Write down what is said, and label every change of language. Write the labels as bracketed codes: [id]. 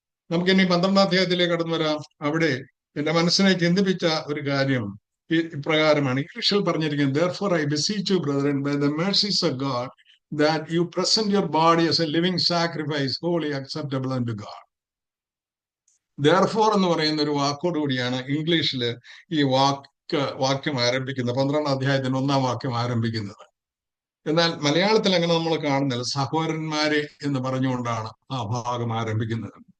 [ml] നമുക്കിനി 12-ാം അധ്യായത്തിലേക്ക് കടന്നു വരാം. അവിടെ എന്റെ മനസ്സിനെ ചിന്തിപ്പിച്ച ഒരു കാര്യം ഇപ്രകാരമാണ്. ഇംഗ്ലീഷിൽ പറഞ്ഞിരിക്കുന്നത്: [en] Therefore I beseech you, brethren, by the mercies of God, that you present your body as a living sacrifice, wholly acceptable unto God. [ml] Therefore എന്ന് പറയുന്ന ഒരു വാക്കോടുകൂടിയാണ് ഇംഗ്ലീഷിൽ ഈ വാക്യം ആരംഭിക്കുന്നത്. 12-ാം അധ്യായത്തിന് 1-ാം വാക്യം ആരംഭിക്കുന്നത്. എന്നാൽ മലയാളത്തിൽ അങ്ങനെ നമ്മൾ കാണുന്നില്ല. സഹോദരന്മാരെ എന്ന് പറഞ്ഞുകൊണ്ടാണ് ആ ഭാഗം ആരംഭിക്കുന്നത്.